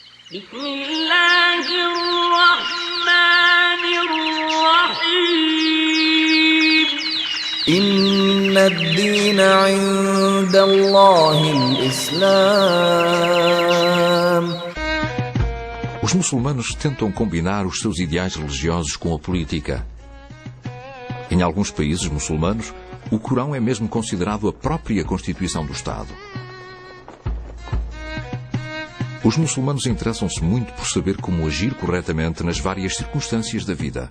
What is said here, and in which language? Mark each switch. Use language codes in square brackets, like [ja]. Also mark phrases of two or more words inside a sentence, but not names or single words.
[ar] بسم الله الرحمن الرحيم إن الدين عند الله الإسلام. [pt] Os muçulmanos tentam combinar os seus ideais religiosos com a política. Em alguns países muçulmanos, o Corão é mesmo considerado a própria Constituição do Estado. Os muçulmanos interessam-se muito por saber como agir corretamente nas várias circunstâncias da vida.